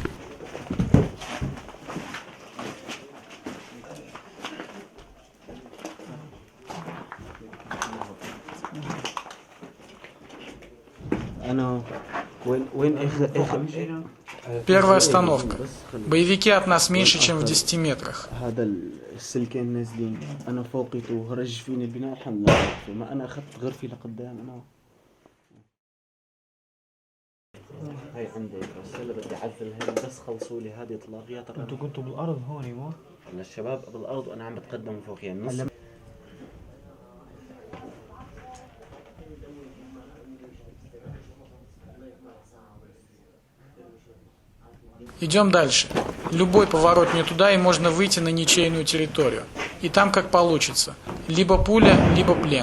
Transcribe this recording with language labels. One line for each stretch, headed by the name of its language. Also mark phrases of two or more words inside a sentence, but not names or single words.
Russian: Первая остановка. Боевики от нас меньше, чем в 10 метрах.
Arabic: هاي عندي الرسالة بدي اعزل هاي بس خلصوا لي هذه طلاقيات الرمل. انتوا كنتوا بالارض هون مو؟ الشباب بالارض وانا عم بتقدم فوق يعني نص.
Russian: Идем дальше. Любой поворот не туда, и можно выйти на ничейную территорию. И там как получится. Либо пуля, либо плен.